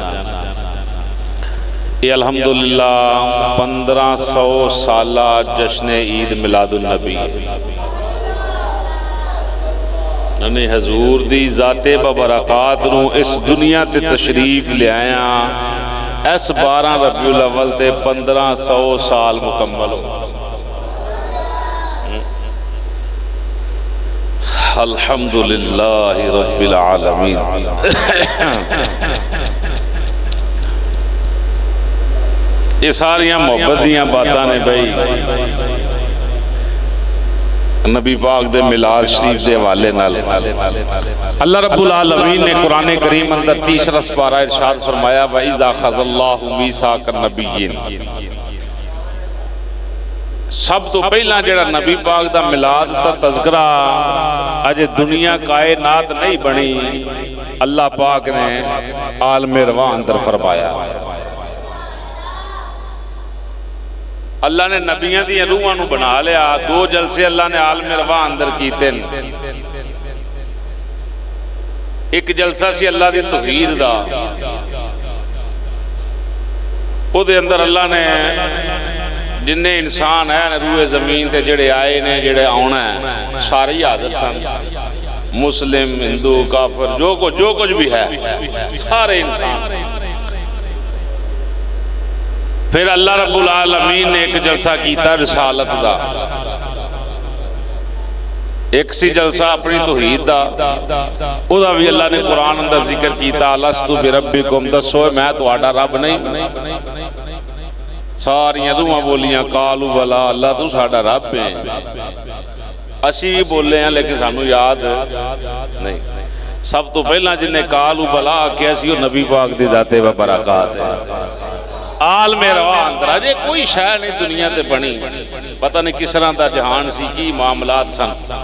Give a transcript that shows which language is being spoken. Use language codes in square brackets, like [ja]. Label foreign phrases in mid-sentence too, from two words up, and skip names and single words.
[pa] یہ الحمدللہ 1500 سالہ جشن عید میلاد النبی یعنی حضور دی ذاتِ بابرکات نوں اس دنیا تے تشریف لے آیا اس 12 ربیع الاول تے 1500 سال مکمل ہو. [ar] الحمد لله رب العالمين. [pa] یہ ساریاں محبت دیاں باتاں نے بھائی نبی پاک دے میلاد شریف کے حوالے نال. اللہ رب العالمین نے قرآن کریم اندر تیسرا پارہ ارشاد فرمایا [ar] وإذ أخذ الله ميثاق النبيين. [pa] سب توں پہلا جیڑا نبی پاک دا میلاد دا تذکرہ اجے دنیا کائنات نہیں بنی اللہ پاک نے عالمِ روا اندر فرمایا. اللہ نے نبیاں دی روحاں نوں بنا لیا. 2 جلسے اللہ نے عالم روا اندر کیتے۔ ایک جلسہ سی اللہ دی توحید دا. اوہدے اندر اللہ نے جنے انسان ہے روئے زمین تے جیڑے آئے نے جیڑے آؤنا ہے سارے ہی حاضر سن. مسلم ہندو کافر جو کچھ بھی ہے سارے انسان. پھر اللہ رب العالمین نے ایک جلسہ کیا رسالت دا. ایک سی جلسہ اپنی توحید دا اوہدا بھی اللہ نے قرآن اندر ذکر کیا [ar] ألست بربكم [pa] دسو میں تہاڈا رب نہیں. ساریاں روحاں بولیاں [ar] قالوا بلى [pa] اللہ توں ساڈا رب ہے. اسی بھی بولے ہیں لیکن سانوں یاد نہیں. سب توں پہلا جنہیں [ar] قالوا بلى [pa] آکھیا سی نبی پاک دی ذاتِ و برکات ہے. عالم میں روا اندر اجے کوئی شے نہیں دنیا تے بنی. پتا نہیں کس طرح کا جہان سی کی معاملات سن.